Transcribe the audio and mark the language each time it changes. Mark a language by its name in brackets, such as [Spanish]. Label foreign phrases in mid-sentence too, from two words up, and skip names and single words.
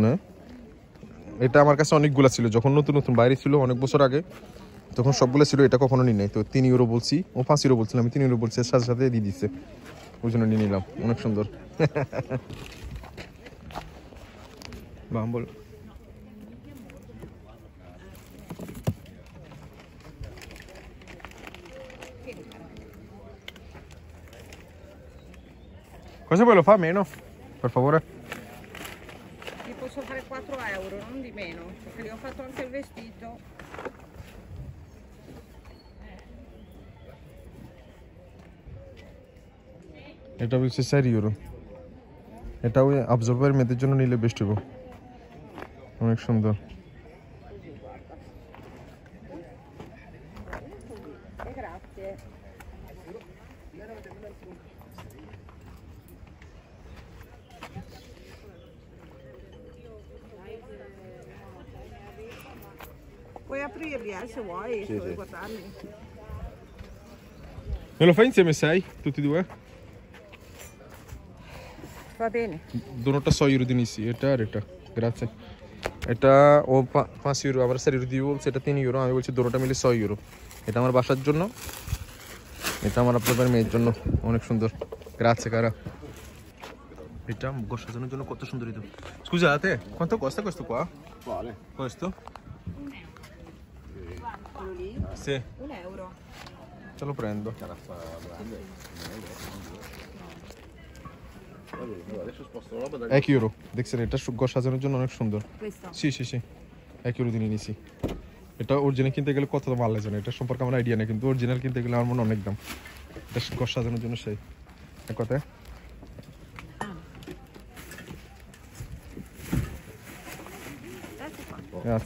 [Bangla] হ্যাঁ, এটা আমার কাছে অনেকগুলো ছিল যখন নতুন নতুন বাইরে ছিল অনেক বছর আগে, তখন সবগুলো ছিল, এটা কখনো নিই নাই। তো 3 ইউরো বলছি, ও 5 ইউরো বলছিলাম, আমি 3 ইউরো বলছি, সাথে সাথে দিয়ে দিচ্ছে, ওই জন্য নিয়ে নিলাম। অনেক সুন্দর। [Italian] বল cosa vuoi, lo fa meno per favore? Ti posso fare 4 euro, non di meno, perché gli ho fatto anche il vestito. [Bangla] এটা বলছে 4 ইউরো। এটা ওই অবজারভার মেয়েদের জন্য নিলে বেস্ট হবে, অনেক সুন্দর। [Italian] Grazie. Puoi aprirli se vuoi, se vuoi guardarli. Me lo fai insieme 6? Tutti e due? Va bene. [Bangla] Donoটা 6 ইউরো দিয়ে নিছি, এটা আর এটা। Grazie. এটা ও 5 ইউরো, আমরা 4 ইউরো দিয়ে বলছে, এটা 3 ইউরো, আমি বলছি দুটোটা মিলে 6 ইউরো। এটা আমার বাসার জন্য, এটা আমার আপনাদের মেয়ের জন্য, অনেক সুন্দর। [Italian] grazie cara. [Bangla] এটা গোশ সাজানোর জন্য কত সুন্দর এটা। [Italian] Scusate, quanto costa questo qua? Quale? Questo? Quello lì? Sì, 1 euro. ce lo prendo. Adesso sposto la roba da 1 euro, [Bangla] দেখছেন এটা গোশ সাজানোর জন্য অনেক সুন্দর। [Italian] Questo? [Bangla] জি জি জি, 1 ইউরো দিয়ে নিয়েছি। এটা অরিজিনাল কিনতে গেলে কত দাম আল্লাহ জানে, এটা সম্পর্কে আমার আইডিয়া নেই, কিন্তু অরিজিনাল কিনতে গেলে আমার মনে অনেক দাম। এটা গোশ সাজানোর জন্য সেই এক কথায়। আচ্ছা,